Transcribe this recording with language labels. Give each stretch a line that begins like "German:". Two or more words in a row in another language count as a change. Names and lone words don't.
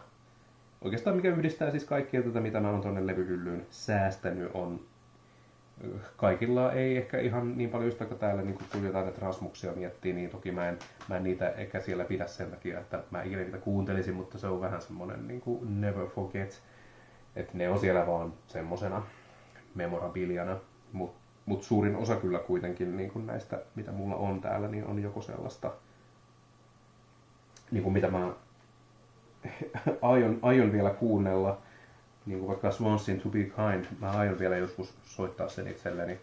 Finnish: Oikeastaan mikä yhdistää siis kaikkia tätä, mitä mä oon tonne levyhyllyyn säästänyt, on kaikilla ei ehkä ihan niin paljon, just vaikka täällä niin kun jotain näitä Rasmuksia miettii, niin toki mä en niitä ehkä siellä pidä sen takia, että mä ikinä niitä kuuntelisin, mutta se on vähän semmonen niin kuin
English: never forget,
Finnish: että ne on siellä vaan semmosena memorabiliana, mut suurin osa kyllä kuitenkin niin kuin näistä, mitä mulla on täällä, niin on joko sellaista, niin kuin mitä mä aion vielä kuunnella, niin kuin vaikka Swansin To Be Kind, mä aion vielä joskus soittaa sen itselleni.